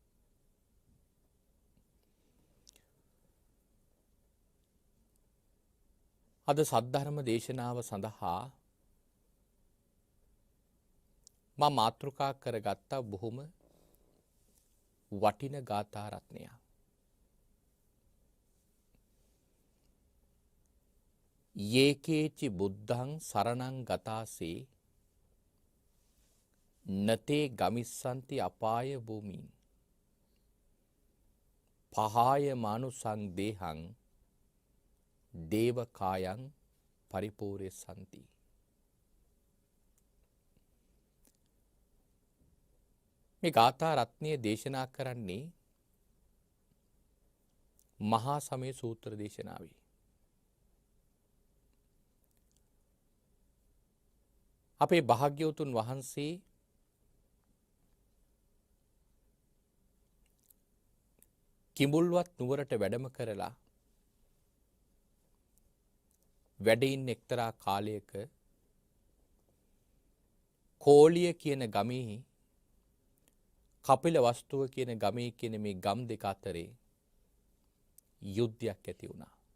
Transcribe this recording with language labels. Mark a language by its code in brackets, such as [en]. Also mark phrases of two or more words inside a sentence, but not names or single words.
[si] අද සද්ධර්ම දේශනාව සඳහා මා මාතෘකා කරගත්ත බොහොම වටින ගාථා රත්නයක්. [pi] යේකේචි බුද්ධං සරණං ගතාසේ නතේ ගමිස්සන්ති අපාය භූමින් පහාය මානුසං දේහං දේවකායං පරිපූර්යසන්ති. [si] මේ ගාථා රත්නය දේශනා කරන්නේ මහා සමය සූත්‍ර දේශනාවේ. අපේ භාග්‍යවතුන් වහන්සේ කිඹුල්වත් නුවරට වැඩම කරලා වැඩ ඉන්න එක්තරා කාලයක කෝලිය කියන ගමේ කපිලවස්තුව කියන ගමේ කියන මේ ගම් දෙක අතරේ යුද්ධයක් ඇති වුණා.